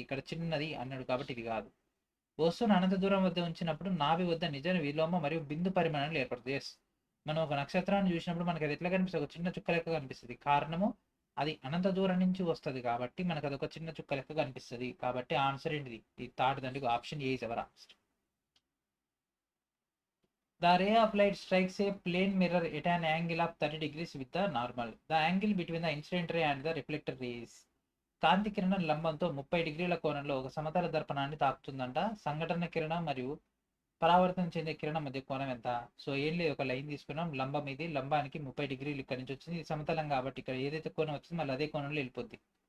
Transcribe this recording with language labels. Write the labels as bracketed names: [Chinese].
[Telugu] ఇక్కడ చిన్నది అన్నాడు కాబట్టి ఇది కాదు. వస్తువును అనంత దూరం వద్ద ఉంచినప్పుడు నాభి వద్ద నిజ విలోమ మరియు బిందు పరిమాణాలు ఏర్పడుతుంది. ఎస్, మనం ఒక నక్షత్రాన్ని చూసినప్పుడు మనకి అది ఎట్లా కనిపిస్తుంది? ఒక చిన్న చుక్క లెక్క కనిపిస్తుంది. కారణము అది అనంత దూరం నుంచి వస్తుంది కాబట్టి మనకు అది ఒక చిన్న చుక్క లెక్క కనిపిస్తుంది. కాబట్టి ఆన్సర్ ఏంటిది? ఈ third దండికి option ఏ is our answer. [English] The ray of light strikes a plane mirror at an angle of 30 degrees with the normal. The angle between the incident ray and the reflected rays. [Telugu] కాంతి కిరణం లంబంతో 30 డిగ్రీల కోణంలో ఒక సమతల దర్పణాన్ని తాకుతుందంట. సంఘటన కిరణం మరియు పరావర్తనం చెందే కిరణం మధ్య కోణం ఎంత? సో ఏం లేదు, ఒక లైన్ తీసుకున్నాం, లంబం ఇది, లంబానికి 30 డిగ్రీలు ఇక్కడ నుంచి వచ్చింది. ఇది సమతలం కాబట్టి ఇక్కడ ఏదైతే కోణం వచ్చిందో మళ్ళీ అదే కోణంలో వెళ్ళిపోద్ది.